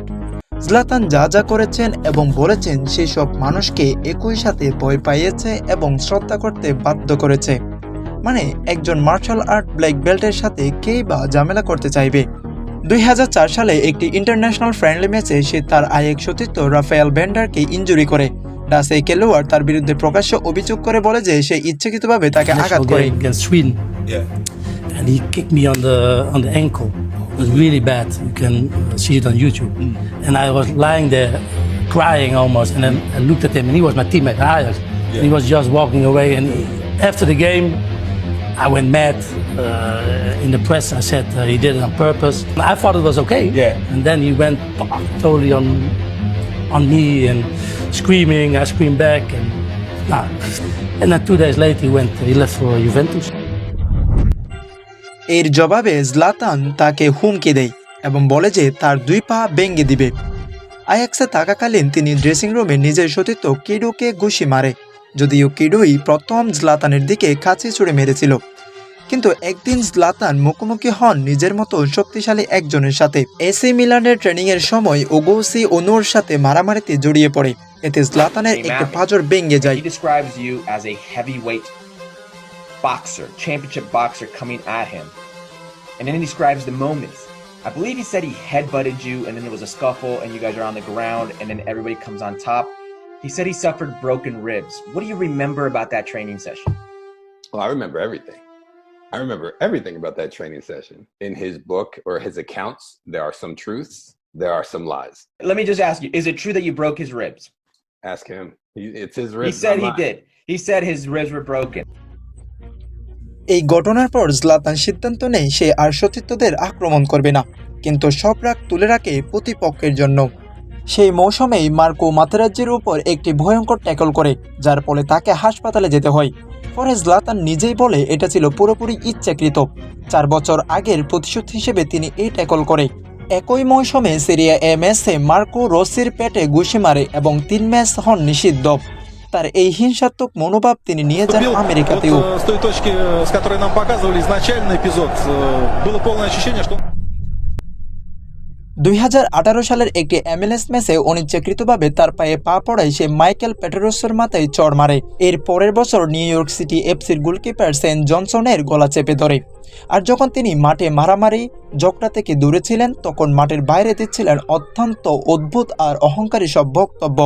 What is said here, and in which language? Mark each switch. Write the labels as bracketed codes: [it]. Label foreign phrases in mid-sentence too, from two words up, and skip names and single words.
[bn] জলাতান যা যা করেছেন এবং বলেছেন সেসব মানুষকে একই সাথে ভয় পাইয়েছে এবং শ্রদ্ধা করতে বাধ্য করেছে। মানে একজন [en] martial art black belt's [bn] সাথে কেই বা ঝামেলা করতে চাইবে। 2004 সালে একটি [en] international friendly match [bn] সে তার আরেক সতীর্থ রাফায়েল ভ্যান্ডারকে ইনজুরি করে। ডাচ এই খেলোয়াড় তার বিরুদ্ধে প্রকাশ্য অভিযোগ করে বলে যে সে ইচ্ছাকৃতভাবে তাকে আঘাত করে। [en] Against Sweden. And he kicked me on the ankle. It was really bad. You can see it on YouTube. And I was lying there crying almost, and then I looked at him, and he was my teammate at Ajax. He was just walking away, and after the game I went mad. In the press I said he did it on purpose. I thought it was okay. And then he went totally on me and screaming. I screamed back, and then 2 days later he left for Juventus. [bn] এর জবাবে জলাতান তাকে হুমকি দেয় এবং বলে যে তার 2 পা ভেঙে দিবে। আয়াক্সে থাকাকালীন তিনি [en] dressing room [bn] নিজের সতীর্থ কিডোকে ঘুষি মারে, যদিও কিডোই প্রথম জলাতানের দিকে কাছে ছুড়ে মেরেছিল। কিন্তু একদিন জলাতান মুখোমুখি হন নিজের মতো শক্তিশালী একজনের সাথে। এসি মিলানের ট্রেনিংয়ের সময় ওগৌসি অনুর সাথে মারামারিতে জড়িয়ে পড়ে, এতে জলাতানের একটি পাঁজর ভেঙে যায়। [en] He describes you as a heavyweight boxer, championship boxer coming at him. And then he describes the moments. I believe he said he headbutted you and then there was a scuffle and you guys are on the ground and then everybody comes on top. He said he suffered broken ribs. What do you remember about that training session? Well, I remember everything. I remember everything about that training session. In his book or his accounts, there are some truths, there are some lies. Let me just ask you, is it true that you broke his ribs? Ask him. It's his ribs. He said not he mine. did. He said his ribs were broken. [bn] এই ঘটনার পর জলাতান সিদ্ধান্ত নেয় সে আর সতীর্থদের আক্রমণ করবে না, কিন্তু সব রাগ তুলে রাখে প্রতিপক্ষের জন্য। সেই মৌসুমেই মার্কো মাতেরাজ্জির উপর একটি ভয়ঙ্কর ট্যাকল করে, যার ফলে তাকে হাসপাতালে যেতে হয়। পরে জলাতান নিজেই বলে এটা ছিল পুরোপুরি ইচ্ছাকৃত। 4 বছর আগের প্রতিশোধ হিসেবে তিনি এই ট্যাকল করে। একই মৌসুমে সিরিয়া এ ম্যাচে মার্কো রসির পেটে ঘুষি মারে এবং 3 ম্যাচ হন নিষিদ্ধ। তার এই হিংসাত্মক মনোভাব তিনি নিয়ে যান আমেরিকাতেও। [ru] С той точки, с которой нам показывали изначально эпизод, было полное ощущение, что [bn] 2018 সালের একটি MLS ম্যাচে অনিচ্ছাকৃতভাবে তার পায়ে পা পড়ায় সে মাইকেল পেটেরোসের মাথায় চড় মারে। এর পরের বছর নিউ ইয়র্ক সিটি এফসির গোলকিপার সেন্ট জনসনের গলা চেপে ধরে। আর যখন তিনি মাঠে মারামারি ঝগড়া থেকে দূরে ছিলেন, তখন মাঠের বাইরে দিচ্ছিলেন অত্যন্ত অদ্ভুত আর অহংকারী সব বক্তব্য।